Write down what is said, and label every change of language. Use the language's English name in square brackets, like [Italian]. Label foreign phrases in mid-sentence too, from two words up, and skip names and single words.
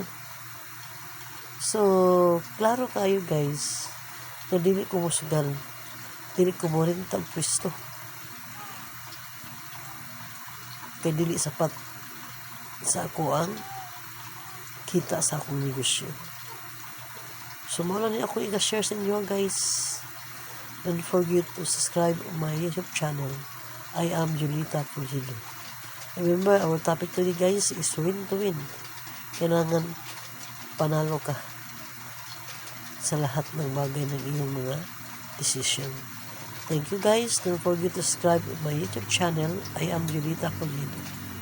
[Cebuano] So klaro kayo guys na dili ko musugal, dili ko mo rin tag pwesto kay dili sapat sa ako ang kita sa akong negosyo. So mawala ni ako i-share sa inyo guys. [English] Don't forget to subscribe on my YouTube channel. I am Julita Pujilo. Remember, our topic today guys is win to win. [Filipino] Kailangan panalo ka sa lahat ng bagay ng iyong mga decision. [English] Thank you guys. Don't forget to subscribe on my YouTube channel. I am Julita Pujilo.